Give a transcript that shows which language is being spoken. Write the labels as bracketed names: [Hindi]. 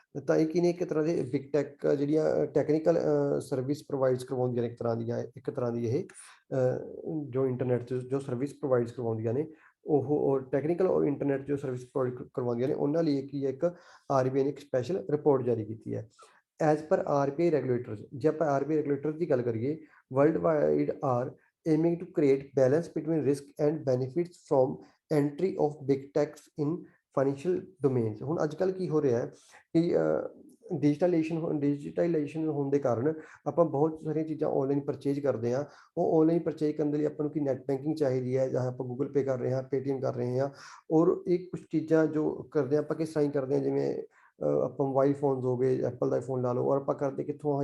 [Punjabi] ਤਾਂ ਇਹ ਕੀ ਨੇ? ਇੱਕ ਤਰ੍ਹਾਂ ਦੇ ਬਿਗ ਟੈਕ ਜਿਹੜੀਆਂ ਟੈਕਨੀਕਲ ਸਰਵਿਸ ਪ੍ਰੋਵਾਈਡਸ ਕਰਵਾਉਂਦੀਆਂ ਨੇ, ਇੱਕ ਤਰ੍ਹਾਂ ਦੀ ਇਹ ਜੋ ਇੰਟਰਨੈਟ 'ਚ ਜੋ ਸਰਵਿਸ ਪ੍ਰੋਵਾਈਡਸ ਕਰਵਾਉਂਦੀਆਂ ਨੇ, ਉਹ ਟੈਕਨੀਕਲ ਔਰ ਇੰਟਰਨੈਟ ਜੋ ਸਰਵਿਸ ਪ੍ਰੋਵਾਈਡ ਕਰਵਾਉਂਦੀਆਂ ਨੇ, ਉਹਨਾਂ ਲਈ ਕੀ ਹੈ? ਇੱਕ RBI ਨੇ ਇੱਕ ਸਪੈਸ਼ਲ ਰਿਪੋਰਟ ਜਾਰੀ ਕੀਤੀ ਹੈ। [English] as per RBI regulators, [Punjabi] ਜੇ ਆਪਾਂ RBI ਰੈਗੂਲੇਟਰਸ ਦੀ ਗੱਲ ਕਰੀਏ, [English] World wide are aiming to create balance between risk and benefits from entry of big techs in financial domains। [Punjabi] ਹੁਣ ਅੱਜ ਕੱਲ੍ਹ ਕੀ ਹੋ ਰਿਹਾ ਹੈ ਕਿ ਡਿਜੀਟਲਾਈਜੇਸ਼ਨ ਹੋਣ ਦੇ ਕਾਰਨ ਆਪਾਂ ਬਹੁਤ ਸਾਰੀਆਂ ਚੀਜ਼ਾਂ ਆਨਲਾਈਨ ਪਰਚੇਜ ਕਰਦੇ ਹਾਂ। ਉਹ ਆਨਲਾਈਨ ਪਰਚੇਜ ਕਰਨ ਦੇ ਲਈ ਆਪਾਂ ਨੂੰ ਕੀ ਨੈਟ ਬੈਂਕਿੰਗ ਚਾਹੀਦੀ ਹੈ, ਜਾਂ ਆਪਾਂ ਗੂਗਲ ਪੇ ਕਰ ਰਹੇ ਹਾਂ, ਪੇਟੀਐਮ ਕਰ ਰਹੇ ਹਾਂ। ਔਰ ਇਹ ਕੁਝ ਚੀਜ਼ਾਂ ਜੋ ਕਰਦੇ ਹਾਂ ਆਪਾਂ ਕਿਸ ਤਰ੍ਹਾਂ ਕਰਦੇ ਹਾਂ, ਜਿਵੇਂ ਆਪਾਂ ਮੋਬਾਈਲ ਫੋਨਸ ਹੋ ਗਏ, ਐਪਲ ਦਾ ਫੋਨ ਲਾ ਲਓ, ਔਰ ਆਪਾਂ ਕਰਦੇ ਕਿੱਥੋਂ ਆ?